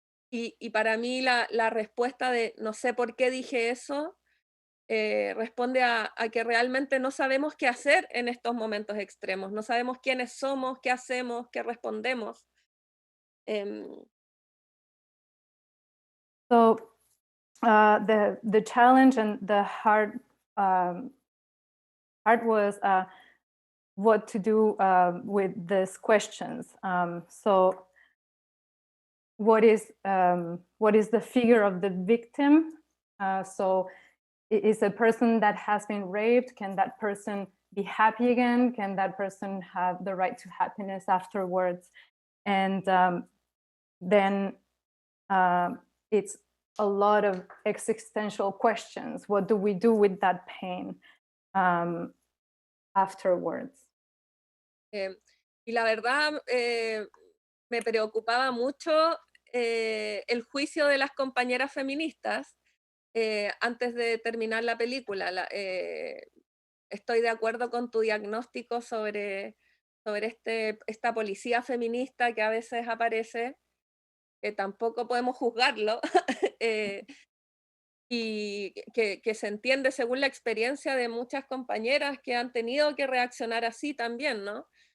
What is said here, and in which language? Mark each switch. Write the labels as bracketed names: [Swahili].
[Spanish] Y para mí la respuesta de no sé por qué dije eso, responde a que realmente no sabemos qué hacer en estos momentos extremos, no sabemos quiénes somos, qué hacemos, qué respondemos. [English] So the challenge and the hard part was what to do with these questions. So what is the figure of the victim? So is a person that has been raped, can that person be happy again? Can that person have the right to happiness afterwards? And then it's a lot of existential questions. What do we do with that pain afterwards? [Spanish] Y la verdad, me preocupaba mucho el juicio de las compañeras feministas antes de terminar la película. Estoy de acuerdo con tu diagnóstico sobre esta policía feminista que a veces aparece, que tampoco podemos juzgarlo, y que se entiende según la experiencia de muchas compañeras que han tenido que reaccionar así también, ¿no?